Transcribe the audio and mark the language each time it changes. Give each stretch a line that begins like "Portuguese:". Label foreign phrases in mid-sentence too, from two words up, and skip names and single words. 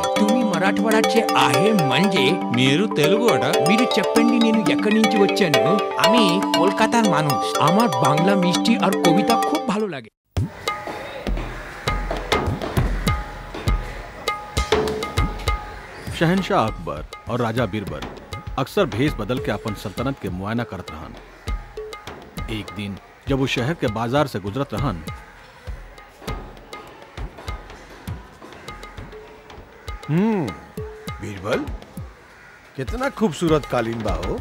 Marathi: तुम्ही मराठवाड्याचे आहे म्हणजे
Telugu: మీరు తెలుగు అట. మీరు చెప్పండి నేను ఎక్కడి నుంచి వచ్చాను.
Bangla: আমি কলকাতার মানুষ, আমার বাংলা মিষ্টি আর কবিতা খুব ভালো লাগে।
Bhojpuri: शहनशाह अकबर और राजा बीरबल अक्सर भेष बदल के अपन सल्तनत के मुआयना करत रहन। एक दिन जब वो शहर के बाजार से गुजरत रहन, बीरबल, कितना खूबसूरत कालीन बा हो।